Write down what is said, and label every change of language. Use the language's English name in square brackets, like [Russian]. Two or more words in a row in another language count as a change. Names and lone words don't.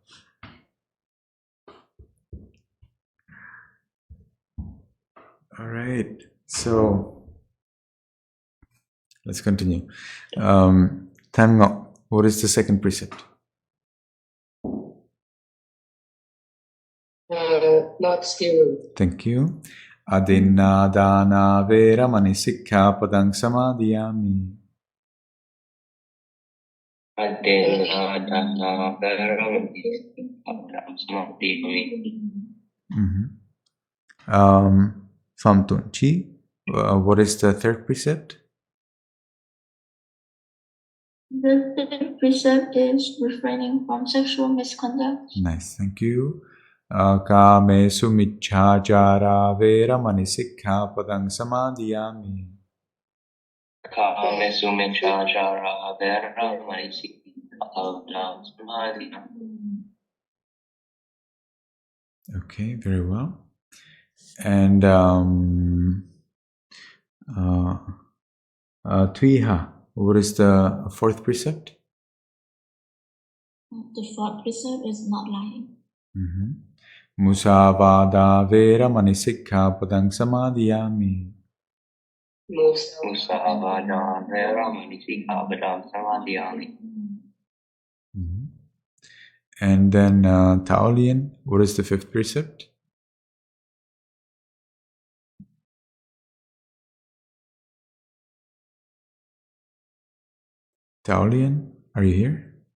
[English] All right. So let's continue. Tango, what is the second precept? Not stealing. Thank you. [Pali] Adinadana veramani sikkhapadang samadhiyami. Adinadana veramani sikkhapadang samadhiyami. [English] Famtunchi, what is the third precept? The third precept is refraining from sexual misconduct. Nice, thank you. [Pali] Kamesu michhachara veramani sikkhapadang samadhiyami. Kamesu michhachara veramani sikkhapadang samadhiyami. [English] Okay, very well. And Twiha, what is the fourth precept? The fourth precept is not lying. [Pali] Musavada veramani sikkhapadang samadhiyami. Musavada veramani sikkhapadang samadhiyami. [English] And then Taolian, what is the fifth precept? Taolian, are you here?